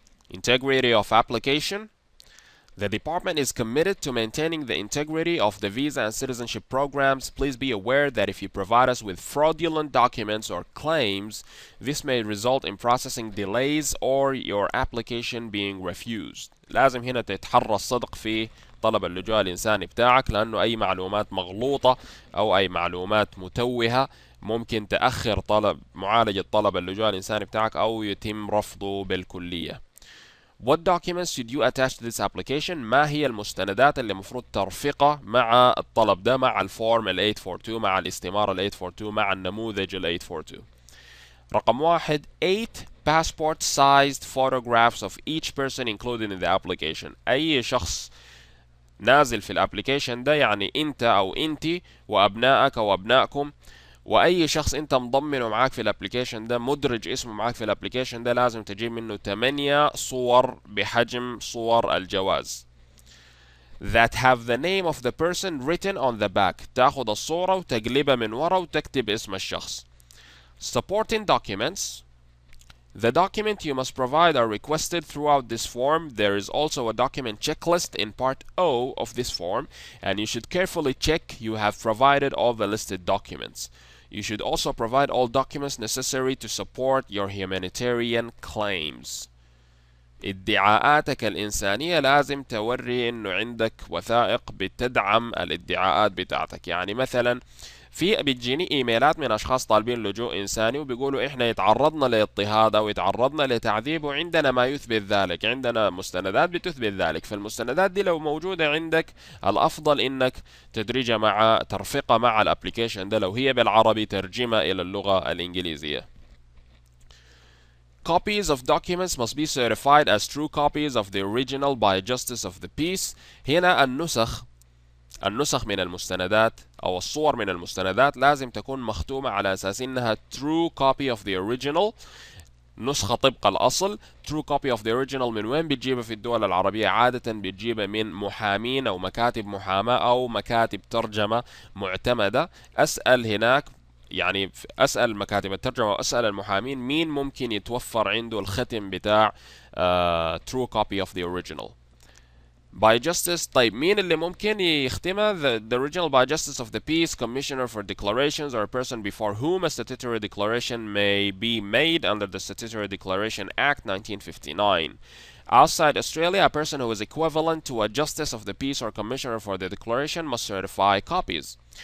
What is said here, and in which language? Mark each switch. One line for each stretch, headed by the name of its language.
English: Integrity of application. The department is committed to maintaining the integrity of the visa and citizenship programs. Please be aware that if you provide us with fraudulent documents or claims, this may result in processing delays or your application being refused.
Arabic: لازم هنا تتحرى الصدق في طلب اللجوء الإنساني بتاعك، لأنه أي معلومات مغلوطة أو أي معلومات متوهة ممكن تأخر معالجة طلب اللجوء الإنساني بتاعك أو يتم رفضه بالكلية.
English: What documents should you attach to this application؟
Arabic: ما هي المستندات اللي مفروض ترفقها مع الطلب ده، مع الفورم ال 842، مع الاستمارة ال 842، مع النموذج ال 842؟ رقم 1
English: 8 passport sized photographs of each person included in the application.
Arabic: أي شخص نازل في الابليكيشن ده، يعني انت او انتي وابنائك او ابنائكم واي شخص انت مضمنه معاك في الابليكيشن ده، مدرج اسمه معاك في الابليكيشن ده، لازم تجيب منه 8 صور بحجم صور الجواز
English: that have the name of the person written on the back.
Arabic: تاخد الصورة وتقلبها من ورا وتكتب اسم الشخص.
English: Supporting documents. The document you must provide are requested throughout this form. There is also a document checklist in part O of this form, and you should carefully check you have provided all the listed documents. You should also provide all documents necessary to support your humanitarian claims.
Arabic: ادعاءاتك الإنسانية لازم توري إنه عندك وثائق بتدعم الادعاءات بتاعتك. يعني مثلا بتجيني ايميلات من اشخاص طالبين لجوء انساني وبيقولوا احنا يتعرضنا لاضطهاد او يتعرضنا لتعذيب وعندنا ما يثبت ذلك، عندنا مستندات بتثبت ذلك. فالمستندات دي لو موجودة عندك الافضل انك تدرجها مع ترفقها مع الابليكيشن ده، لو هي بالعربي ترجمة الى اللغة الانجليزية.
English: Copies of documents must be certified as true copies of the original by Justice of the Peace.
Arabic: هنا النسخ النسخ من المستندات أو الصور من المستندات لازم تكون مختومة على أساس إنها
English: true copy of the original،
Arabic: نسخة طبق الأصل.
English: true copy of the original
Arabic: من وين بتجيبها في الدول العربية؟ عادة بتجيبها من محامين أو مكاتب محاماة أو مكاتب ترجمة معتمدة. أسأل هناك، يعني أسأل مكاتب الترجمة وأسأل المحامين مين ممكن يتوفر عنده الختم بتاع
English: true copy of the original. By justice،
Arabic: طيب مين اللي ممكن يختمها؟
English: the original by justice of the peace, commissioner for declarations, or a person before whom a statutory declaration may be made under the Statutory Declaration Act 1959. Outside Australia, a person who is equivalent to a justice of the peace or commissioner for the declaration must certify copies.